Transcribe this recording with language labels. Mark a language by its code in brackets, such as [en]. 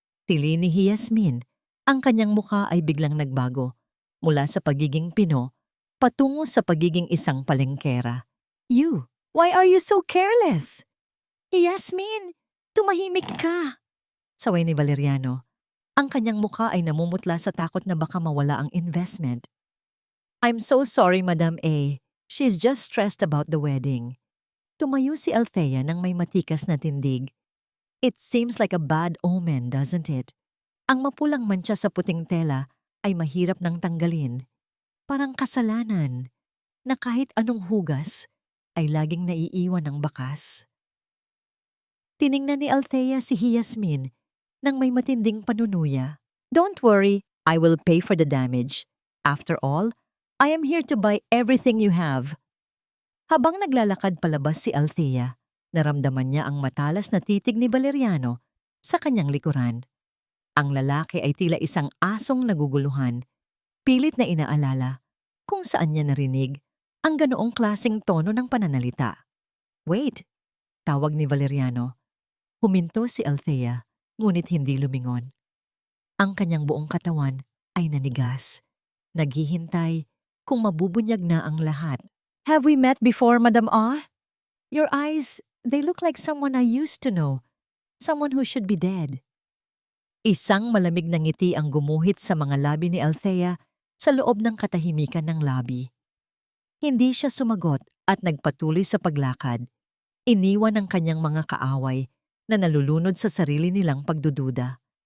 [tl] Tili ni Yasmin. Ang kanyang mukha ay biglang nagbago mula sa pagiging pino patungo sa pagiging isang palengkera. [en] "You, why are you so careless?" [tl] "Yasmin, tumahimik ka." Saway ni Valeriano. Ang kanyang mukha ay namumutla sa takot na baka mawala ang investment. [en] I'm so sorry, Madam A. She's just stressed about the wedding. [tl] Tumayo si Althea nang may matikas na tindig. [en] It seems like a bad omen, doesn't it? [tl] Ang mapulang mantsa sa puting tela ay mahirap nang tanggalin. Parang kasalanan na kahit anong hugas ay laging naiiwan ng bakas. Tiningnan ni Althea si Yasmin nang may matinding panunuya. [en] Don't worry, I will pay for the damage. After all, I am here to buy everything you have. [tl] Habang naglalakad palabas si Althea, naramdaman niya ang matalas na titig ni Valeriano sa kanyang likuran. Ang lalaki ay tila isang asong naguguluhan, pilit na inaalala kung saan niya narinig ang ganoong klaseng tono ng pananalita. Wait, tawag ni Valeriano. Huminto si Althea, ngunit hindi lumingon. Ang kanyang buong katawan ay nanigas. Naghihintay kung mabubunyag na ang lahat. [en] Have we met before, Madam Ah? Your eyes, they look like someone I used to know. Someone who should be dead. [tl] Isang malamig na ngiti ang gumuhit sa mga labi ni Althea sa loob ng katahimikan ng labi. Hindi siya sumagot at nagpatuloy sa paglakad. Iniwan ang kanyang mga kaaway na nalulunod sa sarili nilang pagdududa.